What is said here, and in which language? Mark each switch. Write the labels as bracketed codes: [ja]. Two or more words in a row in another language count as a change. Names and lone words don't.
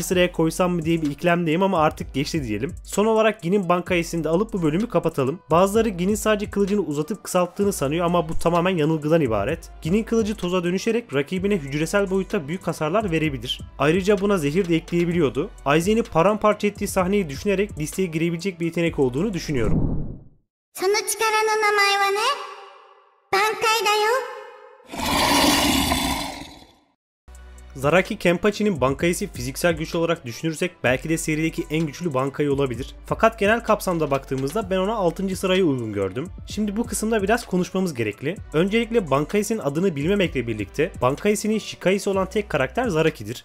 [tr] sıraya koysam mı diye bir ikilemdeyim ama artık geçti diyelim. Son olarak Gin'in Bankai'sini de alıp bu bölümü kapatalım. Bazıları Gin'in sadece kılıcını uzatıp kısalttığını sanıyor ama bu tamamen yanılgıdan ibaret. Gin'in kılıcı toza dönüşerek rakibine hücresel boyutta büyük hasarlar verebilir. Ayrıca buna zehir de ekleyebiliyordu. Aizen'i paramparça ettiği sahneyi düşünerek listeye girebilecek bir yetenek olduğunu düşünüyorum. [ja] その力の名前はね、挽回だよ。 [tr] Zaraki Kenpachi'nin Bankai'si fiziksel güç olarak düşünürsek belki de serideki en güçlü Bankai olabilir. Fakat genel kapsamda baktığımızda ben ona 6. sırayı uygun gördüm. Şimdi bu kısımda biraz konuşmamız gerekli. Öncelikle Bankai'sinin adını bilmemekle birlikte Bankai'sinin Shikai'si olan tek karakter Zaraki'dir.